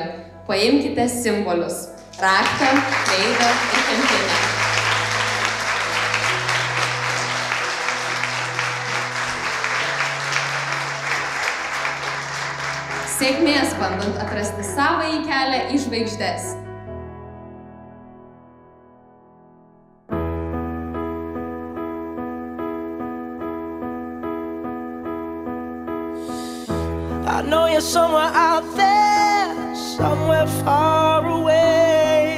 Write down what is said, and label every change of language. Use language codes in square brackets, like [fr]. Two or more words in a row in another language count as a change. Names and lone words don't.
[lt] Paimkite simbolius – raktą, kreivę ir kempinę. Sėkmės bandant atrasti savąjį kelią į žvaigždes. [en] I know you're somewhere out there, somewhere far away.